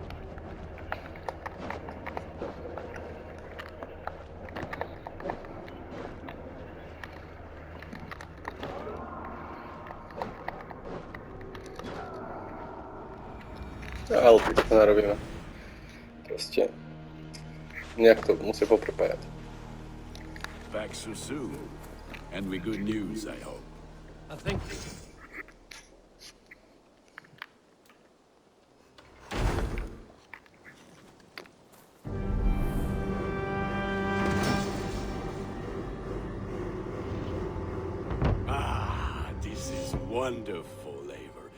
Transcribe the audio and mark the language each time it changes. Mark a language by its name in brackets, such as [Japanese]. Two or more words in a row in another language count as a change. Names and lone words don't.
[Czech] Ale teď to narobíme. [Slovak] Proste nejak to musia poprepájať. [English] Back so soon, and with good news, I hope. Thank you. This is wonderful, Eivor.